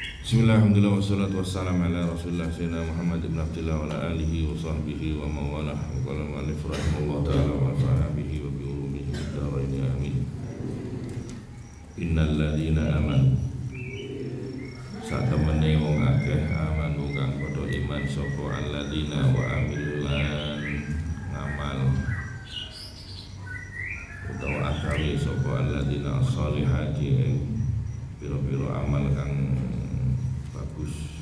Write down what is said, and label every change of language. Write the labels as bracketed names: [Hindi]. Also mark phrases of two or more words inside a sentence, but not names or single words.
[Arabic] بسم الله الحمد لله والصلاة والسلام على رسول الله سيدنا محمد بن عبد الله وعلى آله وصحبه ومن والاه وقال المؤلف رحمه الله تعالى وصحبه وبعلومه بالدارين آمين. إن الذين آمنوا [Javanese] satemene wong akeh amanu kang padha iman sapa alladzina [Arabic] وعملوا [Javanese] ngamal utawa akawi sapa alladzina sholihati pira-pira amal kang bagus